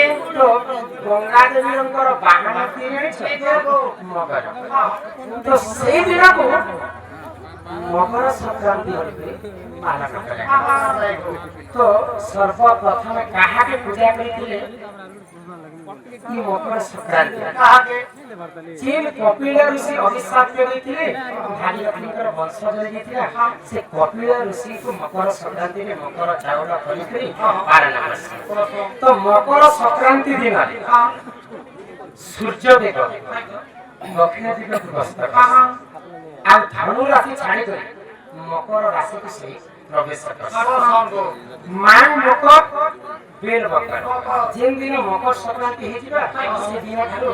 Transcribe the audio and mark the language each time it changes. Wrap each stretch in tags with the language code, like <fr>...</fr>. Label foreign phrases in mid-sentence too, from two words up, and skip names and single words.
<or>ତ ଗଙ୍ଗା ଦେବୀଙ୍କର ବାହନ କିଏ ମଗର। ତ ସେଇ ଦିନକୁ ମକର ସଂକ୍ରାନ୍ତି ପାଳନ କଲେ। ତ ସର୍ବପ୍ରଥମେ କାହାକେ ପୂଜା କରିଥିଲେ? ମକର ସଂକ୍ରାନ୍ତି ଯେ କପିଳ ଋଷି ଅଭିଶାପ ଦେଇଥିଲେ ଭାଗୀରଥୀଙ୍କର ବଂଶ ଜଳି ଯାଇଥିଲା ସେ କପିଳ ଋଷିଙ୍କୁ ମକର ସଂକ୍ରାନ୍ତିରେ ମକର ଚାଉଳ କରିକି ପାଳନ କରିଥିଲେ। ତ ମକର ସଂକ୍ରାନ୍ତି ଦିନରେ ସୂର୍ଯ୍ୟଦେବ ଦକ୍ଷିଣ ଦିଗକୁ ଗସ୍ତ କରେ ଆଉ ଧନୁ ରାଶି ଛାଡ଼ିକରି ମକର ରାଶିକୁ ସେ ପ୍ରବେଶ କରେ ମାନ ମକର ବେଲ ମକର ଯେନ୍ ଦିନ ମକର ସଂକ୍ରାନ୍ତି ହେଇଯିବା ସେ ଦିନ ଠାରୁ</or>